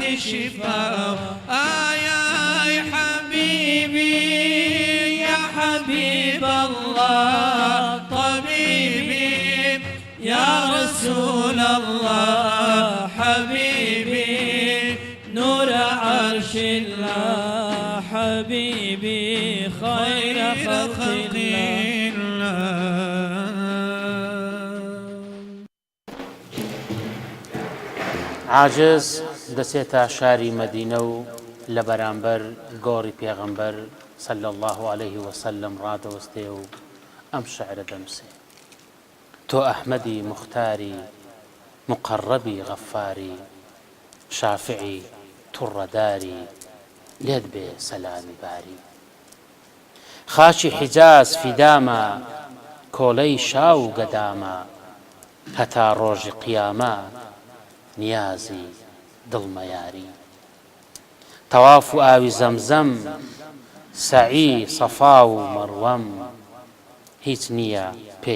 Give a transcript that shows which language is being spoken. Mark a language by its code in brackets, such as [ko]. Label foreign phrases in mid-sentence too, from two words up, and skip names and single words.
[ar] الشفاء يا حبيبي يا حبيب الله طبيبي يا رسول الله حبيبي نور عرش الله حبيبي خير خلق الله [ckb] عاجز دەچێتە شاری مەدینە و لە بەرامبەر گۆڕی پێغەمبەر [ar] صلى الله عليه وسلم [ckb] ڕادەوەستێ و ئەم شعرە دەنووسێ تۆ ئەحمەدی مختاری مقەڕەبی غەفاری شافعی توڕەداری لێت بێ سەلامی باری خاچی حیجاز فیدامە کۆلەی شاو و گەدامە هەتا ڕۆژی قیامە نیازی دڵمەیاری تەواف و ئاوی زەمزەم سەعی سەفا و مەڕوەم هیچ نییە پێی